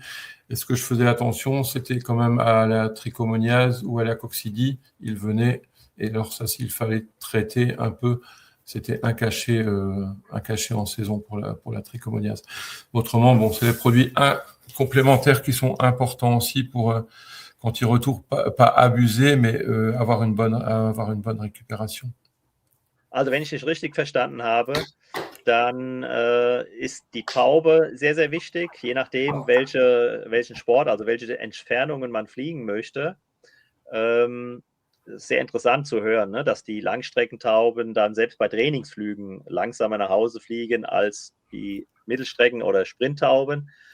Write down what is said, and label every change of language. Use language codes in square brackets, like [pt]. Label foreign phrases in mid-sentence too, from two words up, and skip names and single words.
[fr] Et ce que je faisais attention, c'était quand même à la trichomoniase ou à la coccidie, il venait, et alors ça, s'il fallait traiter un peu, c'était un cachet en saison pour la trichomoniase. Autrement, bon, c'est les produits complémentaires qui sont importants aussi pour quand ils retournent, pas abuser, mais avoir une bonne récupération. [de] Also wenn ich dich richtig verstanden habe, dann ist die Taube sehr, sehr wichtig, je nachdem, welchen Sport, also welche Entfernungen man fliegen möchte. Sehr interessant zu hören, ne, dass die Langstreckentauben dann selbst bei Trainingsflügen langsamer nach Hause fliegen als die Mittelstrecken- oder Sprinttauben.